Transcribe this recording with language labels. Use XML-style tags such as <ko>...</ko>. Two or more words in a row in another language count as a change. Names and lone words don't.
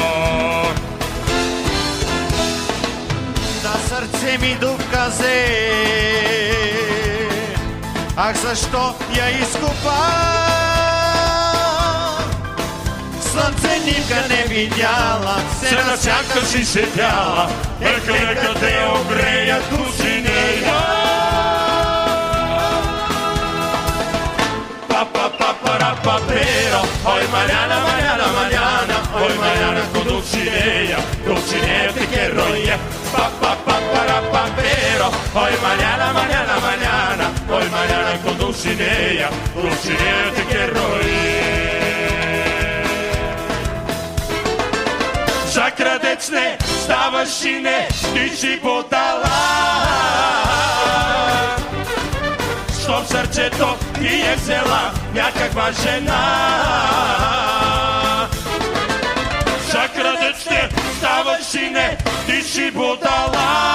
<bg>На сърце ми дупка взе, ах защо я изкупа? Слънце нивка не видяла, се на сянка си седяла, нека те огрея Дулсинея.</bg> <es>Pero, hoy mañana, mañana, mañana, hoy mañana con Dulcinea, Dulcinea te quiero ya. Pero, hoy mañana, mañana, mañana, hoy mañana con Dulcinea, Dulcinea te quiero ya.</es> <bg>За крадец не ставаш и не, ти си подала. Щом сърцето ти е взела някаква жена. За крадец не ставаш и не, ти си будала.</bg>